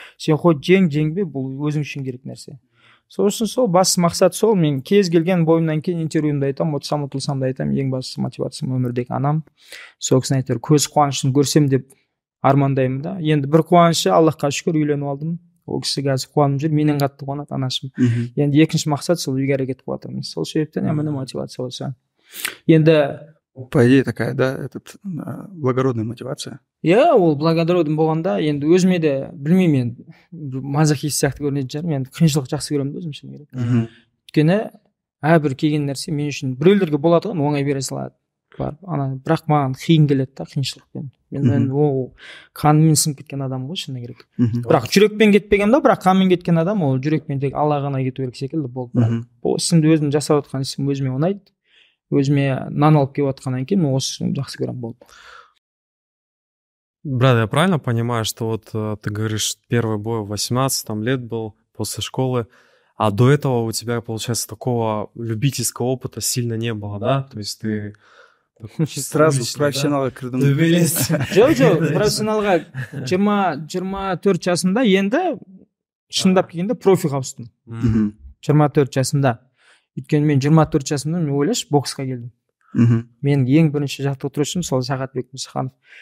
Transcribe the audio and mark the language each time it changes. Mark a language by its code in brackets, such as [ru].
[kk] Сен қой жеңбе, бұл өзің үшін керек нәрсе. Сосын сол басты мақсат сол, мен кез келген бойымнан кейін интервьюімде айтам, ұтылсам да айтам, ең басты мотивациям өмірдегі анам. Сол кісінің айтар, көз қуанышын көрсем деп армандаймын да. Енді бір қуанышы, Аллахқа шүкір, үйленіп алдым. Ол кісі қазір қуанып жүр, менен қатты қуанады анашым. Енді екінші мақсат сол үйге әрекет қылып жатырмыз. Сол себептен міне мотивация осы. Енді [ru] по идее такая, да, благородная мотивация. [kk] Ол благородный болғанда, енді өзіме де білмеймін, мен мазохист сияқты көрінетін шығар, мен қиыншылық жақсы көремін да өзім шыны керек. Өйткені әрбір келген нәрсе мен үшін біреулерге болады ғой, оңай бере салады. Бірақ маған қиын келеді да қиыншылықпен. Мен ол қанымен сіңіп кеткен адам ғой шыны керек. Бірақ жүрекпен кетпеген да, бірақ қанмен кеткен адам, ол жүрекпен тек Алла ғана кету керек секілді болды. Бұл ісімді өзім жасап отқан ісім өзіме ұнайды. Өзіме нан алып келіп отқаннан кейін мен осы жақсы көремін болды. [ru] Брат, я правильно понимаю, что вот ты говоришь, первый бой в 18 лет был после школы, а до этого у тебя, получается, такого любительского опыта сильно не было, да? То есть ты [kk] сразу профессионалға кірдім. Жоқ, профессионалға 24 жасымда енді шындап келгенде профиға ауыстым. 24 жасымда. Өйткені мен 24 жасымда мен ойлашы боксқа келдім. Мен ең бірінші жаттықтырушым сол Сағатбек Мұсаханов.